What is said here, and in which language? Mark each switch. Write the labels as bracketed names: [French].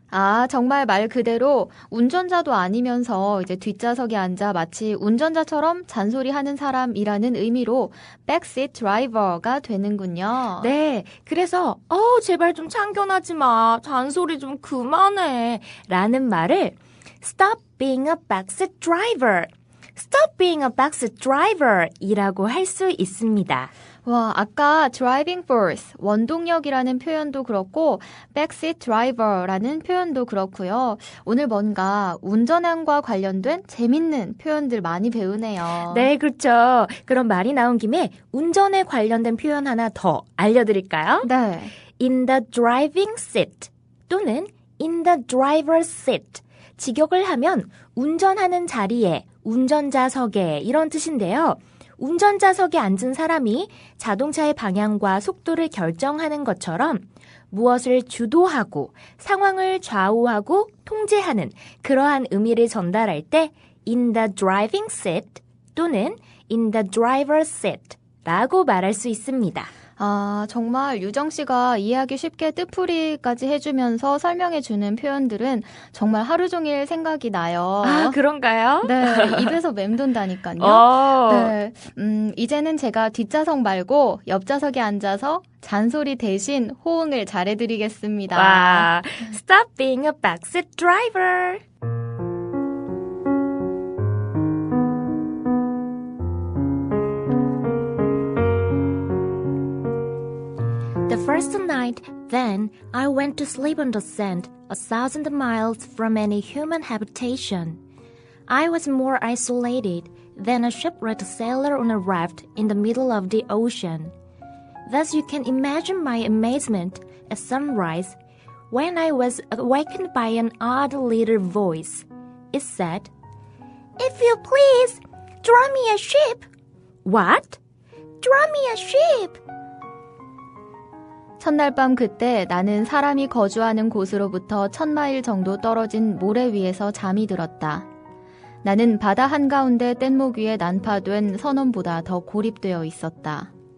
[Korean] 아, 정말 말 그대로 운전자도 아니면서 이제 뒷좌석에 앉아 마치 운전자처럼 잔소리하는 사람이라는 의미로 backseat driver가 되는군요. 네, 그래서 제발 좀 참견하지 마. 잔소리 좀 그만해. 라는 말을 [English] Stop being a backseat driver. Stop being a backseat driver [Korean] 이라고 할 수 있습니다. 와, 아까 driving force, 원동력이라는 표현도 그렇고 backseat driver라는 표현도 그렇고요. 오늘 뭔가 운전함과 관련된 재밌는 표현들 많이 배우네요. 네, 그렇죠. 그럼 말이 나온 김에 운전에 관련된 표현 하나 더 알려드릴까요? 네. [English] In the driving seat 또는 in the driver's seat. [Korean] 직역을 하면 운전하는 자리에, 운전자석에 이런 뜻인데요. 운전자석에 앉은 사람이 자동차의 방향과 속도를 결정하는 것처럼 무엇을 주도하고 상황을 좌우하고 통제하는 그러한 의미를 전달할 때 [English] in the driving seat [Korean] 또는 [English] in the driver's seat [Korean] 라고 말할 수 있습니다. 아, 정말 유정 씨가 이해하기 쉽게 뜻풀이까지 해주면서 설명해주는 표현들은 정말 하루 종일 생각이 나요. 아, 그런가요? 네, 입에서 맴돈다니까요. 네, 이제는 제가 뒷좌석 말고 옆좌석에 앉아서 잔소리 대신 호응을 잘해드리겠습니다. [English] 와, stop being a backseat driver. The first night, then, I went to sleep on the sand, 1,000 miles from any human habitation. I was more isolated than a shipwrecked sailor on a raft in the middle of the ocean. Thus you can imagine my amazement at sunrise when I was awakened by an odd little voice. It said, "If you please, draw me a ship." What? Draw me a ship. [Korean] 첫날 밤 그때 나는 사람이 거주하는 곳으로부터 1,000마일 정도 떨어진 모래 위에서 잠이 들었다. 나는 바다 한가운데 뗏목 위에 난파된 선원보다 더 고립되어 있었다.